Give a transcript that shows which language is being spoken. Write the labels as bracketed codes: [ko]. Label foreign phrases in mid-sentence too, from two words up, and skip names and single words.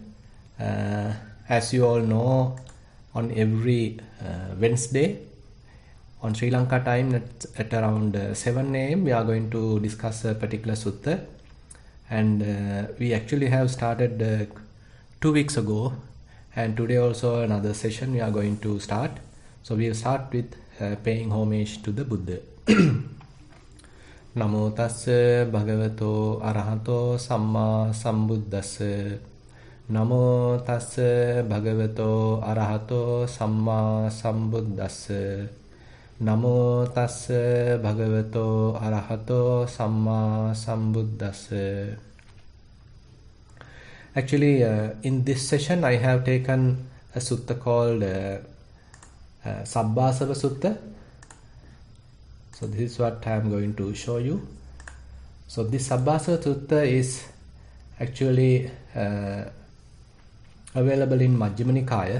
[en] As you all know, on every Wednesday on Sri Lanka time at around 7 a.m. we are going to discuss a particular Sutta, and we actually have started 2 weeks ago, and today also another session we are going to start. So we will start with paying homage to the Buddha. [pi] Namo tassa bhagavato arahato samma sambuddhassa. Namo tassa bhagavato arahato samma sambuddhassa. Namo tassa bhagavato arahato samma sambuddhassa. [en] Actually, in this session I have taken a sutta called Sabbasava Sutta. So this is what I am going to show you. So this Sabbasava Sutta is actually available in Majjhima Nikaya.